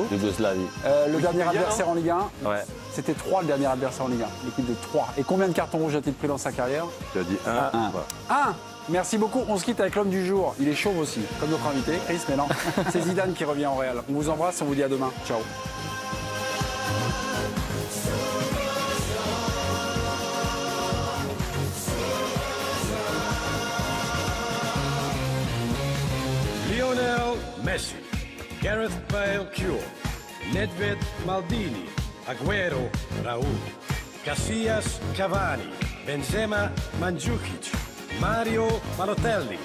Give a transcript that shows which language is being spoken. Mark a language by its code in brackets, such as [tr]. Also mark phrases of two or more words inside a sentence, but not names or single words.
[fr] Yougoslavie. Le dernier adversaire en Ligue 1? Ouais. C'était 3, le dernier adversaire en Ligue 1. L'équipe de 3. Et combien de cartons rouges a-t-il pris dans sa carrière? Tu as dit 1. 1. Merci beaucoup. On se quitte avec l'homme du jour. Il est chauve aussi, comme notre invité, Chris, mais non. C'est Zidane qui revient en Real. On vous embrasse, on vous dit à demain. Ciao. Lionel Messi, Gareth Bale Cure, Nedved Maldini, Agüero Raúl, Casillas Cavani, Benzema Mandzukic, Mario Balotelli,